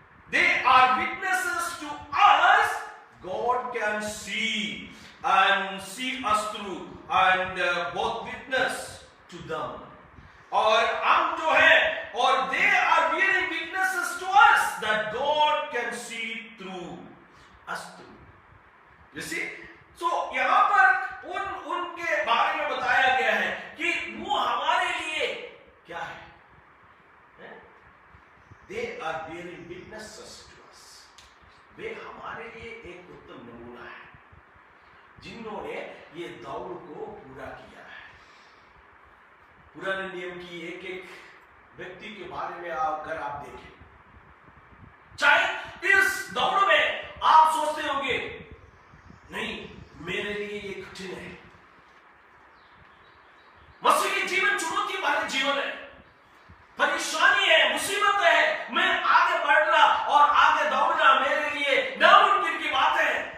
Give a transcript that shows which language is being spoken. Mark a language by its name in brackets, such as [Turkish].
[English] They are witnesses to us. God can see us through and both witness to them. [Hindi] और हम जो है और [English] they are bearing witnesses to us that God can see through us too. You see? [Hindi] So यहाँ पर उनके बारे में बताया गया है कि वो हमारे लिए क्या है? [English] They are bearing witnesses to us. [Hindi] वे हमारे लिए एक उत्तम नमूना है जिन्होंने ये दौड़ को पूरा किया है। पुराने नियम की एक एक व्यक्ति के बारे में अगर आप देखें, चाहे इस दौड़ में आप सोचते होंगे नहीं मेरे लिए ये कठिन है, मसीही जीवन चुनौती वाले जीवन है, परेशानी है, मुसीबत है, मैं आगे बढ़ना और आगे दौड़ना मेरे लिए नामुमकिन की बात है।